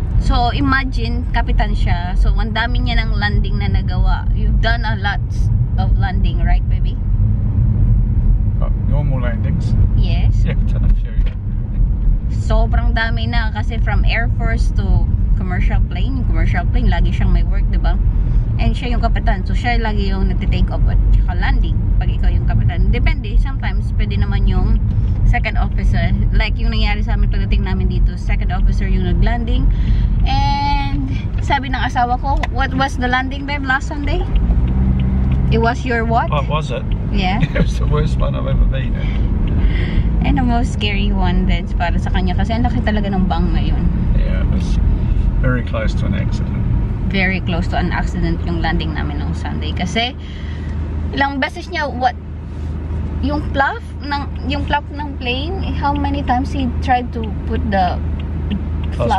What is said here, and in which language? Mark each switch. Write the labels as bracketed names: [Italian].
[Filipino] So, imagine, kapitan siya. So, ang dami niya ng landing na nagawa. [English] You've done a lot of landing, right, baby? Normal landings? Yes. Yeah, I've done a few. [Filipino] Sobrang dami na kasi from Air Force to commercial plane. Yung commercial plane, lagi siyang may work, diba? And siya yung kapitan. So, siya lagi yung nagtitake off at saka landing pag ikaw yung kapitan. Depende. Sometimes, pwede naman yung second officer. Like yung nangyari sa amin pagdating namin dito. [English] Second officer yung naglanding. And sabi ng asawa ko, what was the landing, babe, last Sunday? It was your what? What was it? Yeah. It was the worst one I've ever been in. [Filipino] And the most scary one then para sa kanya kasi ang laki talaga ng bang na yun. [English] Yeah, it was very close to an accident. Very close to an accident yung landing namin nung Sunday kasi ilang beses niya yung flap ng plane, how many times he tried to put the flap?